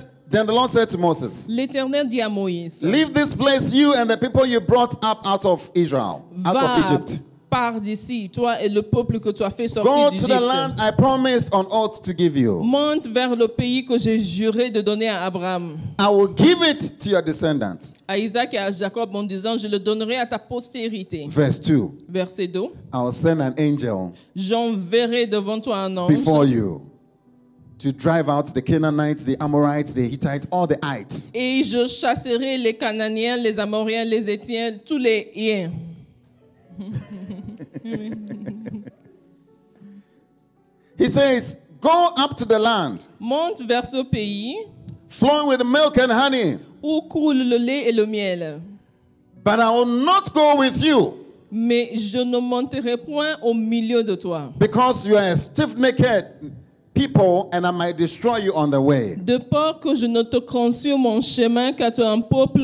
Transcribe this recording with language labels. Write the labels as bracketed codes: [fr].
[en] Then the Lord said to Moses, [fr] L'Éternel dit à Moïse, [en] leave this place, you and the people you brought up out of Israel, out of [fr] va, [en] Egypt. [fr] pars d'ici, toi et le peuple que tu as fait [en] Go [fr] sortir [en] to the land [fr] d'Égypte. [en] I promised on oath to give you. [fr] Monte vers le pays que j'ai juré de donner à Abraham, [en] I will give it to your descendants. [fr] à Isaac et à Jacob en disant, je le donnerai à ta postérité. [en] Verse 2. [fr] Verset 2. [en] I will send an angel [fr] J'enverrai devant toi un [en] before [fr] ange [en] you. to drive out the Canaanites, the Amorites, the Hittites, all the ites. [fr] Et je chasserai les Cananéens, les Amoriens, les Étiens, tous les Hiens. [en] He says, go up to the land, [fr] Monte vers ce pays [en] flowing with milk and honey, [fr] où coule le lait et le miel. [en] but I will not go with you [fr] Mais je ne monterai point au milieu de toi, [en] because you are a stiff-necked people and I might destroy you on the way. [fr] de peur que je ne te conçue sur mon chemin, car tu es un peuple